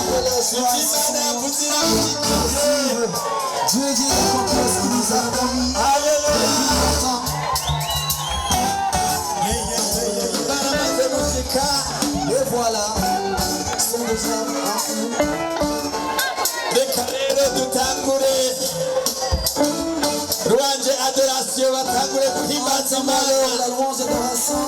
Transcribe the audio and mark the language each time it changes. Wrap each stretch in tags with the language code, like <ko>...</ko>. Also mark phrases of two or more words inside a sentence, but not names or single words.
<fr>Dieu dit la confiance qui nous a promis. Alléluia. Et voilà. Son deuxième</fr> <rn>Reka dutangure Rwanje adoration batangure guhimbaza Imana.</rn> <fr>la louange et l'adoration.</fr>